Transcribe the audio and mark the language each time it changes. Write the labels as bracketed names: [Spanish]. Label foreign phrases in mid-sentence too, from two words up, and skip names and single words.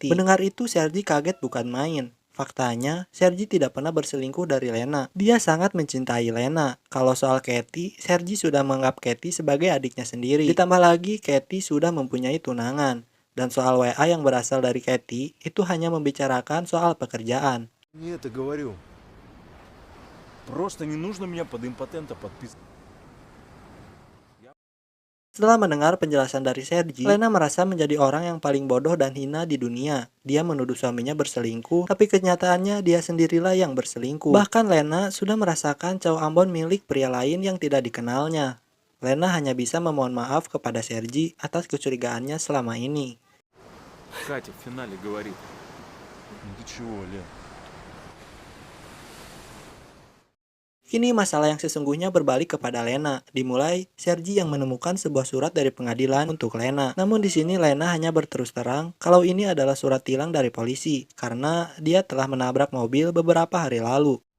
[Indonesian] Mendengar itu Sergi kaget bukan main. Faktanya, Sergi tidak pernah berselingkuh dari Lena. Dia sangat mencintai Lena. Kalau soal Katie, Sergi sudah menganggap Katie sebagai adiknya sendiri. Ditambah lagi, Katie sudah mempunyai tunangan. Dan soal WA yang berasal dari Katie, itu hanya membicarakan soal pekerjaan. [Russian] Не это говорю. Просто не нужно меня под импотента подписывать. [Indonesian] Setelah mendengar penjelasan dari Sergi, Lena merasa menjadi orang yang paling bodoh dan hina di dunia. Dia menuduh suaminya berselingkuh, tapi kenyataannya dia sendirilah yang berselingkuh. Bahkan Lena sudah merasakan cowok Ambon milik pria lain yang tidak dikenalnya. Lena hanya bisa memohon maaf kepada Sergi atas kecurigaannya selama ini. [Russian] Катя в финале говорит. Ну ты чего, Лен? [Indonesian] Kini masalah yang sesungguhnya berbalik kepada Lena. Dimulai, Sergi yang menemukan sebuah surat dari pengadilan untuk Lena. Namun di sini Lena hanya berterus terang kalau ini adalah surat tilang dari polisi karena dia telah menabrak mobil beberapa hari lalu.